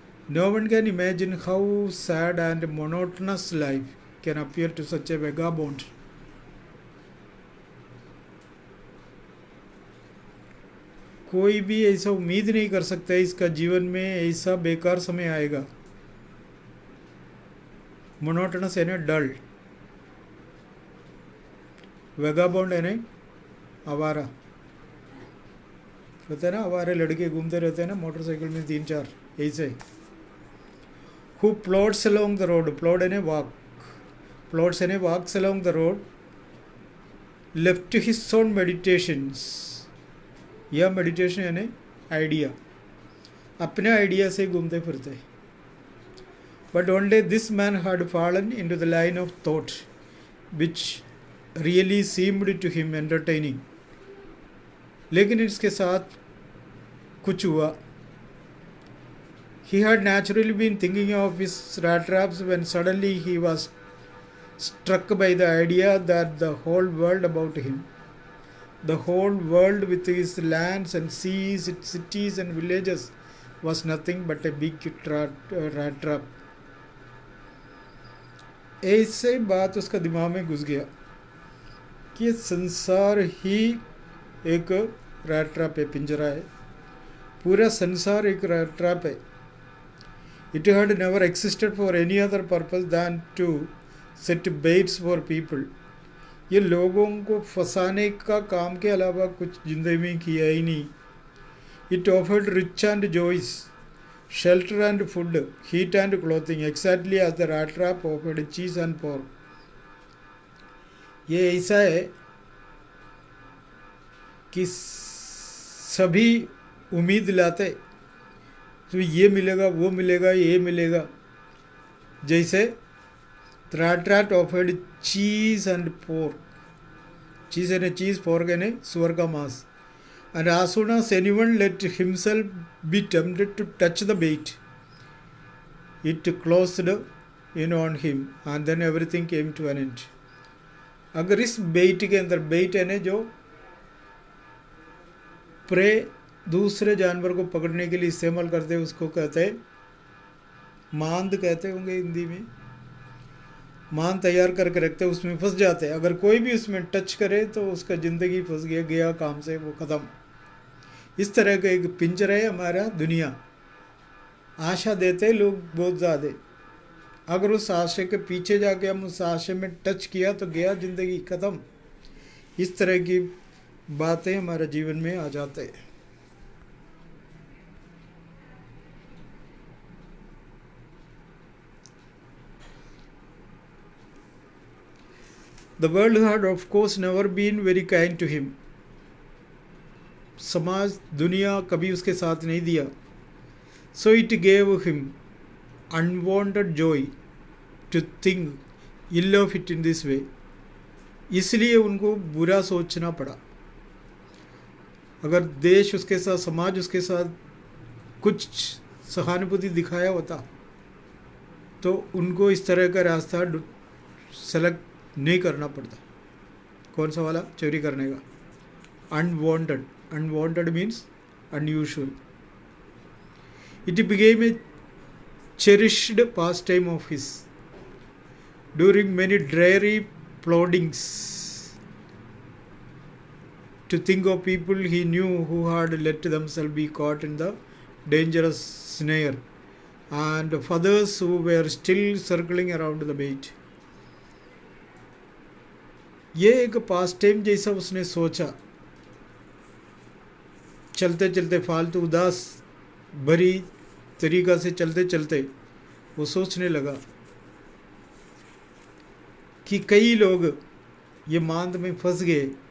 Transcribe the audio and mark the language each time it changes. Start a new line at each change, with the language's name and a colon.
English: No one can imagine how sad and monotonous life can appear to such a vagabond.
Hindi: कोई भी ऐसा उम्मीद नहीं कर सकता है इसका जीवन में ऐसा बेकार समय आएगा. मोनोटनस यानी डल, वेगाबॉन्ड यानी आवारा. होता है ना, आवारे लड़के घूमते रहते हैं ना मोटरसाइकिल में 3-4, ऐसे.
English: Who plods along the road, plod यानी walk, plods यानी walks along the road, left to his own meditations.
Hindi: यह मेडिटेशन यानी आइडिया, अपने आइडिया से घूमते फिरते.
English: But one day this man had fallen into the line of thought which really seemed to him entertaining.
Hindi: लेकिन इसके साथ कुछ हुआ.
English: He had naturally been thinking of his rat traps when suddenly he was struck by the idea that the whole world about him, the whole world with its lands and seas, its cities and villages, was nothing but a big rat trap.
Hindi: ऐसे बात उसका दिमाग में घुस गया कि संसार ही एक रैट ट्रैप है, पिंजरा है. पूरा संसार एक रैट ट्रैप है.
English: It had never existed for any other purpose than to set baits for people.
Hindi: ये लोगों को फंसाने का काम के अलावा कुछ जिंदगी में किया ही नहीं.
English: It offered rich and joys, shelter and food, heat and clothing, exactly as the rat trap offered cheese and pork.
Hindi: ये ऐसा है कि सभी उम्मीद लाते तो ये मिलेगा, वो मिलेगा, ये मिलेगा. जैसे
English: rat trap offered cheese and pork.
Hindi: चीज़ यानी चीज़, पोर्क यानी सुअर का मांस.
English: And as soon as anyone let himself be tempted to touch the bait, it closed in on him, and then everything came to an end.
Hindi: अगर इस बेट के अंदर, बेट यानी जो प्रे दूसरे जानवर को पकड़ने के लिए इस्तेमाल करते हैं, उसको कहते हैं मांद, कहते होंगे हिंदी में। मान तैयार करके रखते, उसमें फंस जाते हैं। अगर कोई भी उसमें टच करे तो उसका ज़िंदगी फंस गया काम से, वो ख़त्म। इस तरह का एक पिंजरा है हमारा दुनिया। आशा देते लोग बहुत ज़्यादा, अगर उस आशय के पीछे जाके हम उस आशय में टच किया तो गया ज़िंदगी ख़त्म। इस तरह की बातें हमारे जीवन में आ जाते हैं।
English: The world had of course never been very kind to him.
Hindi: समाज, दुनिया कभी उसके साथ नहीं दिया।
English: So it gave him unwanted joy to think ill of it in this way.
Hindi: इसलिए उनको बुरा सोचना पड़ा। अगर देश उसके साथ, समाज उसके साथ कुछ सहानुभूति दिखाया होता तो उनको इस तरह का रास्ता सेलेक्ट नहीं करना पड़ता। कौन सा वाला? चोरी करने का।
English: Unwanted, unwanted means unusual. It became a cherished pastime of his. During many dreary ploddings, to think of people he knew who had let themselves be caught in the dangerous snare, and of others who were still circling around the bait.
Hindi: ये एक पास time जैसा उसने सोचा। चलते चलते, फालतू उदास भरी तरीका से चलते चलते वो सोचने लगा कि कई लोग ये मांद में फंस गए।